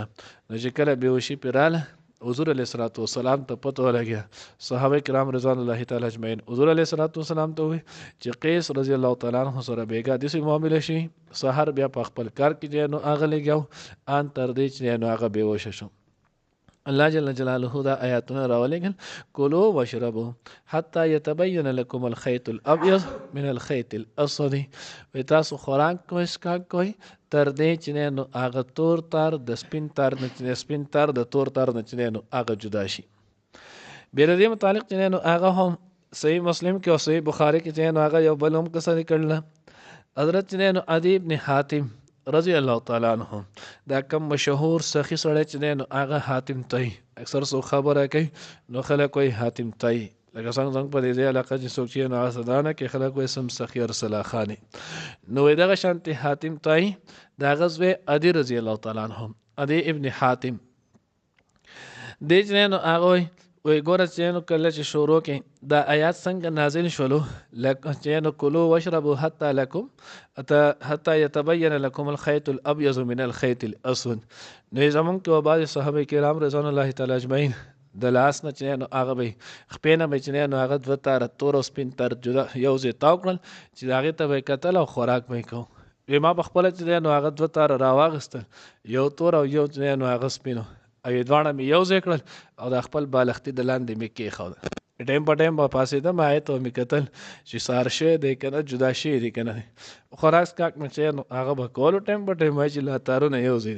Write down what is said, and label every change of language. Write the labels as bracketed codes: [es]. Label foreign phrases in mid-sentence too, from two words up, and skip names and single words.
[ps] نو چې کله بېهوشي پې راله حضور [ar] علیه الصلاة والسلام [ps] ته پته ولګېده، صحابه کرام [ar] رضوان الله تعالی اجمعین [ps] حضور [ar] علیه الصلاة والسلام [ps] ته وویل چې قیس [ar] رضی الله تعالی عنه [ps] سره بېګا داسې معامله شي، سحر بیا په خپل کار کې چې نو هغه لګیا ان تر دې چې نو هغه بېهوشه شو. الله جل جلاله دا آیاتونه راولېږل [ar] کلوا واشربوا حتی یتبین لکم الخیط الابیض من الخیط الاسود، [ps] وی تاسو خوراک کوئ څښاک کوئ تر دې چې نو هغه تور تار د سپین تار نه سپین تار د تور تار نه چې نو هغه جدا شي. بیا د دې متعلق چې نو هغه هم صحیح مسلم کې او صحیح بخاري کې چې نو هغه یو بل هم قصه کړله، حضرت چې نو عدی ابن حاتم [ar] رضی الله تعالی عنہ [ps] دا کم مشهور سخی سړی چې نو هغه حاتم تای، اکثر څوک خبره کوي نو خلک وایي حاتم تای، لکه څنګه په دې علاقه چې څوک چې نو هغه صدانه کې خلک وایي سم سخي ارسلا خاني، نو دغه شانتي حاتم تای د هغه زوی عدي [ar] رضی الله تعالی عنہ [ps] عدي ابن حاتم دې چې نو هغه وایي ګوره چې نو کله چې شروع کې دا آیات څنګه نازل شولو لکه چې نو [ar] کلوا واشربوا حتی یتبین لکم الخیط الابیض من الخیط الاسود، [ps] نو زمونږ کې بعضې صحابه کرام [ar] رضوان الله تعالی اجمعین [ps] د لاس نه چې نو هغه به خپې نه به چې نو هغه دوه تاره تور او سپین تار جدا یو ځای تاو کړل چې د هغې ته به یې کتل او خوراک به یې کوو. وی ما پخپله چې نو هغه دوه تاره راواغېستل، یو تور او یو چې نو هغه سپین او یې دواړه مې یو ځای کړل او د خپل بالښتي د لاندې مې کېښوده، ټایم په ټایم به پاڅېدم هغې ته مې کتل چې سهار شوی دی که نه جدا شوي دي که نه دی، خوراک څښاک مې چې نو هغه به کولو ټایم په ټایم وایي چې لا تارونه یو ځای دي.